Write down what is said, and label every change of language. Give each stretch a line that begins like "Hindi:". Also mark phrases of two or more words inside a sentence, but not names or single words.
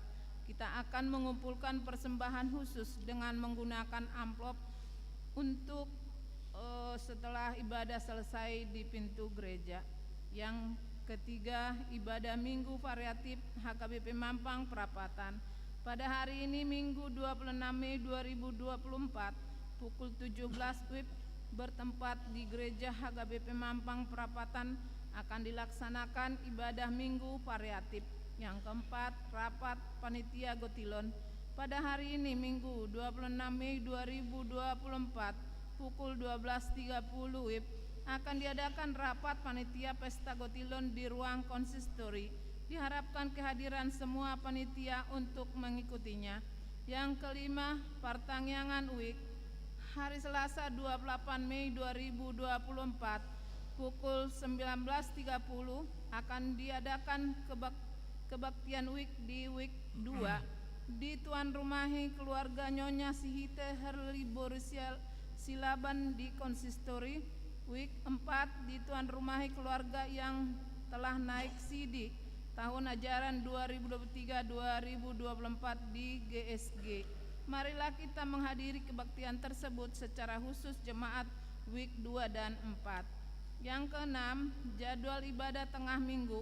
Indonesian: Kita akan mengumpulkan persembahan khusus dengan menggunakan amplop untuk setelah ibadah selesai di pintu gereja. Yang ketiga, ibadah Minggu Variatif HKBP Mampang Perapatan. Pada hari ini Minggu 26 Mei 2024 pukul 17 WIB bertempat di Gereja HKBP Mampang Perapatan akan dilaksanakan ibadah Minggu Variatif. Yang keempat, rapat panitia Gotilon. Pada hari ini Minggu 26 Mei 2024 pukul 12.30 WIB akan diadakan rapat panitia Pesta Gotilon di ruang konsistori. Diharapkan kehadiran semua panitia untuk mengikutinya. Yang kelima, Partangyangan UIK. Hari Selasa 28 Mei 2024 pukul 19.30 akan diadakan kebaktian WIK di WIK 2 di tuan rumahi keluarga Nyonya Sihite Herli Borisial Silaban di konsistori. WIK 4 di tuan rumahi keluarga yang telah naik CD tahun ajaran 2023-2024 di GSG. Marilah kita menghadiri kebaktian tersebut secara khusus jemaat WIK 2 dan 4. Yang keenam, jadwal ibadah tengah minggu.